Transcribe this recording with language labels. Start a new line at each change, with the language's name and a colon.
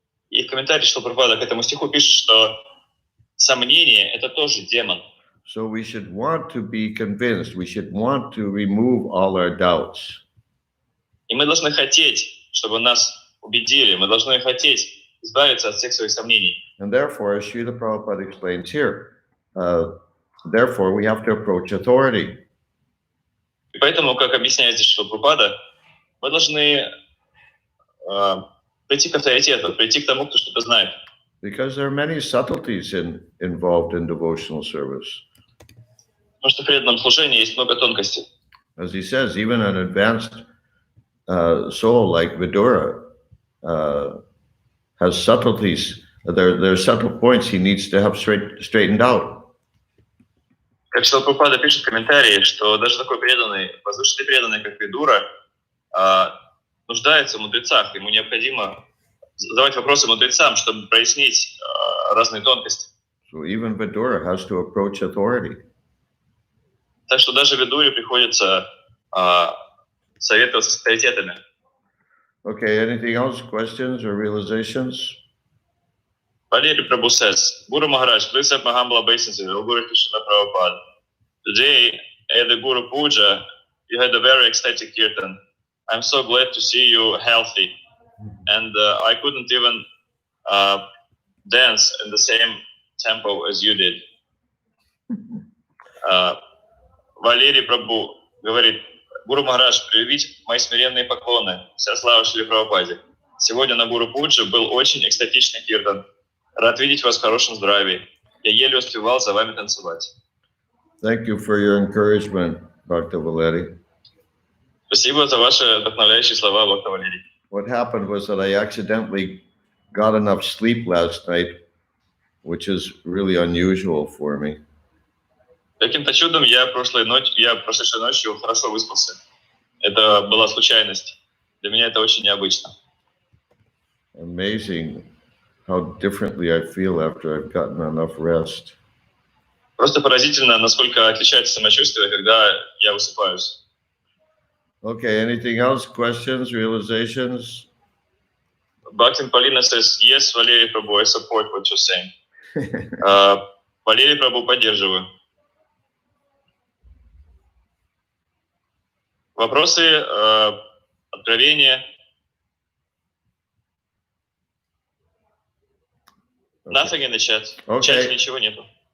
Russian: И в комментарии Шрила-Прабхупада к этому стиху пишет, что сомнение – это тоже демон.
English: So we should want to be convinced. We should want to remove all our doubts.
Russian: И мы должны хотеть, чтобы нас убедили, мы должны хотеть избавиться от всех своих сомнений.
English: And therefore, as Srila Prabhupada explains here, therefore we have to approach authority.
Russian: И поэтому, как объясняет здесь Шрила-Прабхупада, мы должны прийти к авторитету, прийти к тому, кто что-то знает.
English: Because there are many subtleties involved in devotional service.
Russian: Потому что в преданном служении есть много тонкостей.
English: As he says, even an advanced soul like Vidura has subtleties. There are subtle points he needs to have straightened out.
Russian: Как Шрила-Прабхупада пишет в комментарии, что даже такой преданный, возвышенный преданный, как Видура, нуждается в мудрецах. Ему необходимо задавать вопросы мудрецам, чтобы прояснить разные тонкости.
English: So even Vidura has to approach authority.
Russian: Так что даже Видуре приходится советоваться с авторитетами.
English: Okay, anything else? Questions or realizations? Valeri Prabhu says, Guru Maharaj, please have my humble obeisances. All glory to Srila Prabhupada. Today, at the Guru Puja, you had a very ecstatic kirtan. I'm so glad to see you healthy. And I couldn't even dance in the same tempo as you did.
Russian: Валерий Прабху говорит, Гуру Махарадж, приведите мои смиренные поклоны. Вся слава Шриле Прабхупаде. Сегодня на Гуру Пуджи был очень экстатичный киртан. Рад видеть вас в хорошем здравии. Я еле успевал за вами танцевать.
English: Thank you for your encouragement, Bhakta Valeri.
Russian: Спасибо за ваши вдохновляющие слова, Бхакта Валерий.
English: What happened was that I accidentally got enough sleep last night, which is really unusual for me.
Russian: Каким-то чудом я прошедшей ночью хорошо выспался. Это была случайность. Для меня это очень необычно.
English: Amazing how differently I feel after I've gotten enough rest.
Russian: Просто поразительно, насколько отличается самочувствие, когда я высыпаюсь.
English: Okay, anything else? Questions, realizations? Bhaktin Paulina says, yes, Валерий Прабhu, I support what you're saying.
Russian: Валерий Прабhu, поддерживаю. Вопросы, откровения?
English: Nothing in the chat.
Russian: В чате ничего нету.